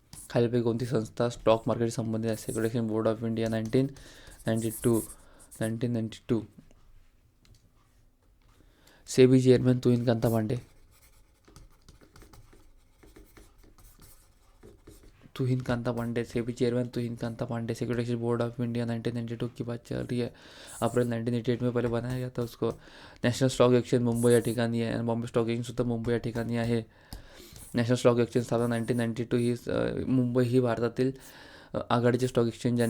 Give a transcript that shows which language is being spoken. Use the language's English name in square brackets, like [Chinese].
[Marathi] खालीलपैकी कोणती संस्था स्टॉक मार्केट संबंधित आहे? सेक्युरिटेशन board of India, 1992. SEBI chairman Tuhin Kanta Pande. [Hindi] SEBI chairman Tuhin Kanta Pandey. Secretary board of India, 1992 की बात चल रही है. अप्रैल 1988 में पहले बनाया गया था उसको. [Marathi] नॅशनल स्टॉक एक्सचेंज मुंबई या ठिकाणी आहे. बॉम्बे स्टॉक एक्सचेंज सुद्धा मुंबई या ठिकाणी आहे. नॅशनल स्टॉक एक्सचेंज स्थापना 1992 ही. मुंबई ही भारतातील आघाडीचे स्टॉक एक्सचेंज आहे.